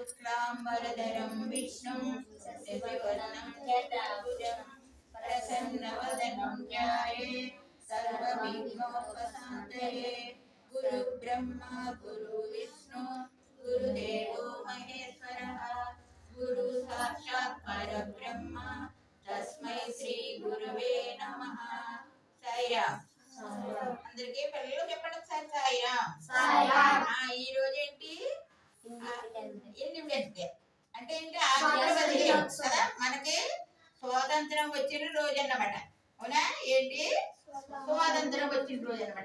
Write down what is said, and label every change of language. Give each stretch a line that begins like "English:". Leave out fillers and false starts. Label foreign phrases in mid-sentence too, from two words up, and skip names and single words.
Sanskrit: शुक्लाम्बरधरं विष्णुं शशिवर्णं चतुर्भुजं प्रसन्नवदनं ध्याये सर्वविघ्नोपशान्तये। गुरुब्रह्मा गुरुविष्णु गुरुदेवो महेश्वरः गुरु साक्षात् परब्रह्म तस्मै श्री गुरुवे नमः।
Telugu: సాయిరామ్. అందరికీ పిల్లలు చెప్పండి ఒకసారి సాయిరామ్. ఈ రోజు ఏంటి? ఇండిపెండెన్స్ డే అంటే ఏంటి? కదా, మనకి స్వాతంత్రం వచ్చిన రోజు అన్నమాట. అవునా? ఏంటి? స్వాతంత్రం వచ్చిన రోజు అన్నమాట.